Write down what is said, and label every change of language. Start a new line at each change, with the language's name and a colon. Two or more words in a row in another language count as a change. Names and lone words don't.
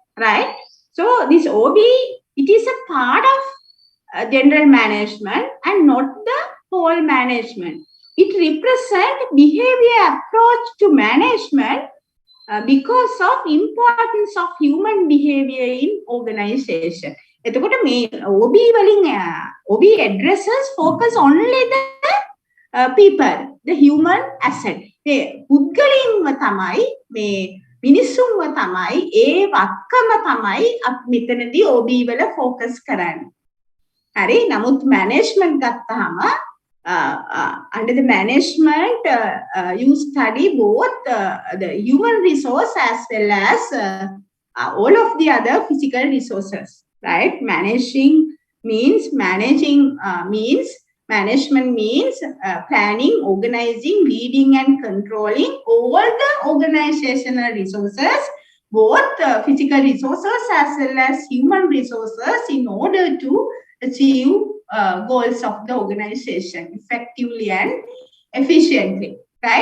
English: So this OB, it is a part of general management and not the whole management. It represents behavior approach to management because of importance of human behavior in organization.
Sinhala: එතකොට මේ OB වලින්
English: OB addresses focus only the people, the human asset.
Sinhala: මේ පුද්ගලයන්ව තමයි මේ මිනිස්සුන්ව තමයි ඒ වක්කම තමයි මෙතනදී OB වල focus කරන්නේ. හරි.
English: නමුත් management ගත්තාම under the management, you study both the human resource as well as all of the other physical resources, right? Management means planning, organizing, leading and controlling all the organizational resources, both physical resources as well as human resources, in order to achieve goals of the organization effectively and efficiently, right?